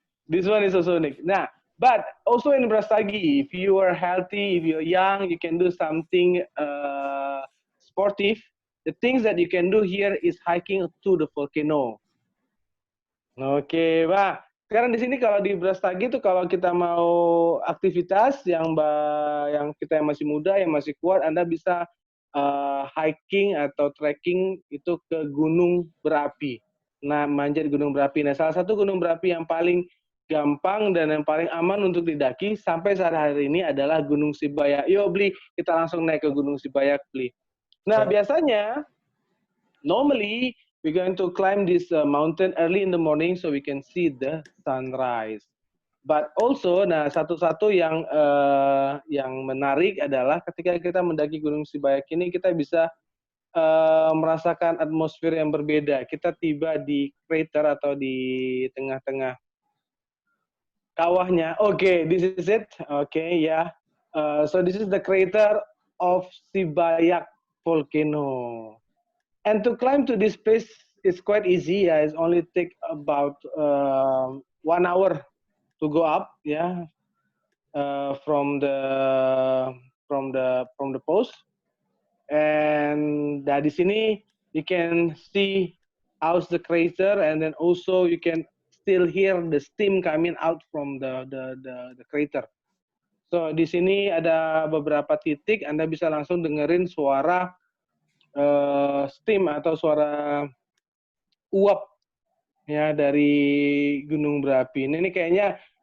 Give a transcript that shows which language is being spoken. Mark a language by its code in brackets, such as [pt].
[en] This one is also unique. Nah, but also in Brastagi, if you are healthy, if you're young, you can do something sportive. The things that you can do here is hiking to the volcano. [id] Oke, Pak. Sekarang di sini kalau di Brastagi itu kalau kita mau aktivitas yang kita yang masih muda, yang masih kuat, Anda bisa hiking atau trekking itu ke gunung berapi. Nah, manjat gunung berapi. Nah, salah satu gunung berapi yang paling gampang dan yang paling aman untuk didaki sampai saat hari ini adalah Gunung Sibayak. Yuk, Bli, kita langsung naik ke Gunung Sibayak, Bli. Nah, biasanya, [en] normally, we're going to climb this mountain early in the morning so we can see the sunrise. But also, [id] nah satu-satu yang menarik adalah ketika kita mendaki Gunung Sibayak ini kita bisa merasakan atmosfer yang berbeda. Kita tiba di crater atau di tengah-tengah kawahnya. [en] Okay, this is it. Okay, yeah. So this is the crater of Sibayak volcano. And to climb to this place is quite easy. Yeah, it only take about 1 hour to go up. Yeah, from the post. And [id] di sini [en] you can see how's the crater, and then also you can still hear the steam coming out from the crater. [id] So di sini ada beberapa titik Anda bisa langsung dengerin suara steam atau suara uap ya dari gunung berapi. Ini kayaknya